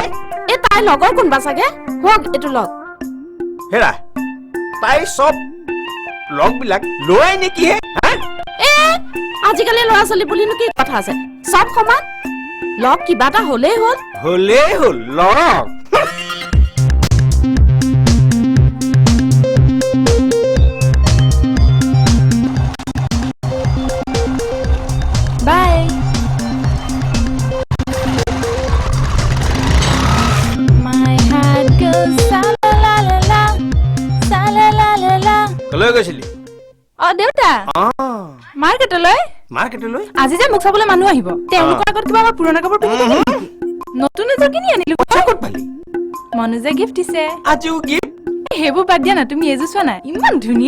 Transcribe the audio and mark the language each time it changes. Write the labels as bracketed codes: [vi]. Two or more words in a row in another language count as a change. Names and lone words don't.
[as] এই তাইৰ লগৰ কোনোবা চাগে হওক এইটো লগ হেৰা তাই চব লগবিলাক ল'ৰাই নেকি হে এ আজিকালি ল'ৰা ছোৱালী বুলিনো কি কথা আছে চব সমান লগ কিবা এটা হ'লেই হ'ল লগ [en] বাই My heart goes sa la la la sa la la la la [as] কলৈ গৈছিলি দেউতা মাৰ্কেটলৈ মাৰ্কেটলৈ আজি যে মোক চাবলৈ মানুহ আহিব তেওঁলোকৰ আগত কিবা আমাৰ পুৰণা কাপোৰ পিন্ধি থাকিম নেকি নতুন এযোৰ কিনি আনিলো ক'ত পালি মনোজে গিফ্ট দিছে আজিও গিফ্ট সেইবোৰ বাদ দিয়া না তুমি এযোৰ চোৱা না ইমান ধুনীয়া